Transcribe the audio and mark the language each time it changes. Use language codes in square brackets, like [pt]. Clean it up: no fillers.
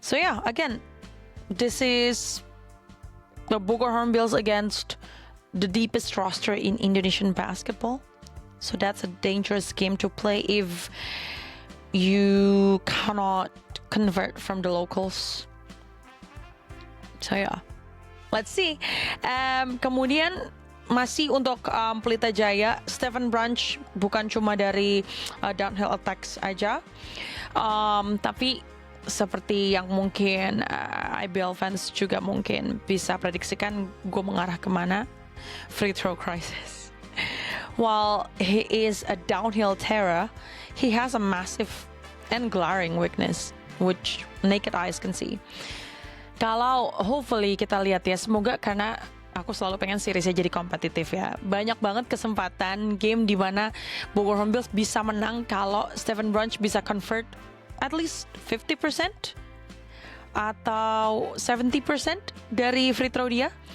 [en] So yeah, again, this is the Bogor Hornbills against the deepest roster in Indonesian basketball. So that's a dangerous game to play if you cannot convert from the locals. So yeah, let's see. [id] Kemudian masih untuk Pelita Jaya, Stephen Branch bukan cuma dari downhill attacks aja, tapi seperti yang mungkin IBL fans juga mungkin bisa prediksikan gue mengarah kemana, [en] free throw crisis. While he is a downhill terror, he has a massive and glaring weakness which naked eyes can see. [id] Kalau hopefully kita lihat ya, semoga, karena aku selalu pengen seriesnya jadi kompetitif ya. Banyak banget kesempatan game di mana Bogor Hornbills bisa menang kalau Stephen Branch bisa convert at least 50% atau 70% dari free throw dia.